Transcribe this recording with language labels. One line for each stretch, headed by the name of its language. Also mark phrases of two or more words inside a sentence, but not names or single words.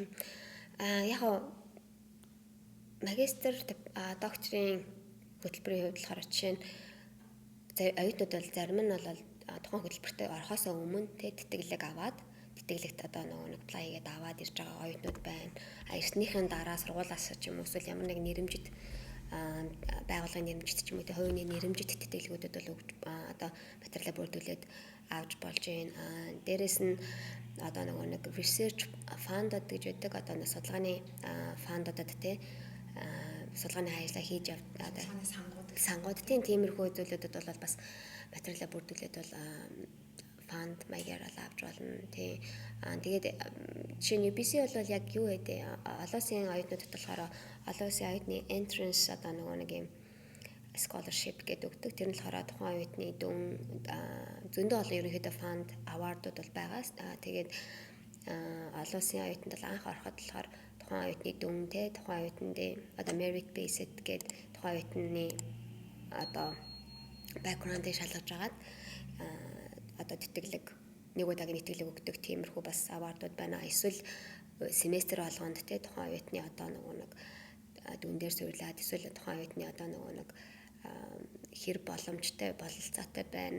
Mongolian: яг магистр докторийн хөтөлбөрийн хувьд болохоор жишээ нь оюутнууд бол зарим нь бол тухайн хөтөлбөртөө орохоосоо өмнө тэтгэлэг аваад тэтгэлэгт одоо нэг apply хийгээд аваад ирж байгаа оюутнууд байна. Ирснийхэн дараа сургуулаас ч юм уу эсвэл ямар нэг нэрэмжит байгууллагын нэрэмжит ч юм уу тэ хувийн нэрэмжит тэтгэлгүүдэд бол одоо материалаа бүрдүүлээд авч болж байна. Дээрээс нь одоо нэг
English: research fund-
Mongolian: д гэж байдаг одоо судалгааны фандуудад тэ судалгааны ажиллаа хийж одоо сангууд тиймэрхүү зүйлүүдэд бол бас материалаа бүрдүүлээд бол фанд маягаар авч болно тий. Тэгээд жишээ нь UBC бол яг юу гэдэг олон улсын оюутнуудад болохоор олон улсын оюутны entrance одоо нэг юм scholarship гэдэг өгдөг. Тэр нь болохоор тухайн оюутны дүн зөндөө олон ерөнхийдөө фанд awardууд бол байгаа. Тэгээд олон улсын оюутанд бол анх ороход болохоор тухайн оюутны дүн тий тухайн оюутанд одоо
English: merit based
Mongolian: гэдэг тухайн оюутны одоо background-ыг шалгаж агаад одоо тэтгэлэг нэг удаагийн тэтгэлэг өгдөг тиймэрхүү бас awardууд байна. Эсвэл семестр болгонд те тухайн оюутны одоо нэг дүн дээр суйрлаад эсвэл тухайн оюутны одоо нэг хэр боломжтой бололцоотой байна.